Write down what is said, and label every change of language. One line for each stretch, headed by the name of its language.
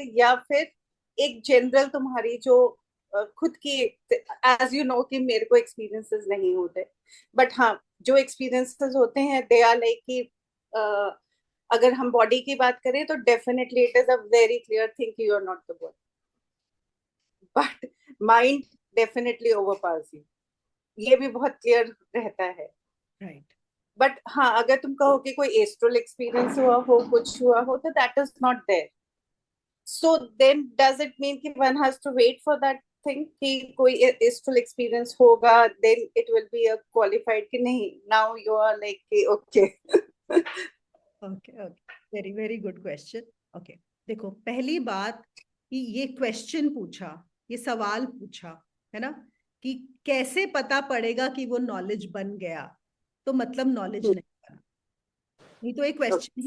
Hindi: या फिर एक जनरल तुम्हारी जो खुद की,
English: as you know
Hindi: कि मेरे को एक्सपीरियंसेस नहीं होते, बट हाँ जो एक्सपीरियंसेस होते हैं
English: they are like
Hindi: कि अगर हम बॉडी की बात करें तो
English: definitely it is a very clear thing
Hindi: कि
English: you are not the body, but mind definitely overpowers you,
Hindi: ये भी बहुत क्लियर रहता है।
English: Right.
Hindi: बट हाँ अगर तुम कहो कि कोई एस्ट्रल एक्सपीरियंस हुआ हो, कुछ हुआ हो, तो
English: That is not there. So then does it mean कि one has to wait for that thing
Hindi: कि कोई एस्ट्रल एक्सपीरियंस होगा
English: then it will be a qualified कि नहीं, now you are like कि okay.
Hindi: Okay okay,
English: Very very good question.
Hindi: Okay, देखो पहली बात कि ये क्वेश्चन पूछा, ये सवाल पूछा है ना, कि कैसे पता पड़ेगा कि वो नॉलेज बन गया। तो मतलब नॉलेज नहीं बना, नहीं तो एक क्वेश्चन ही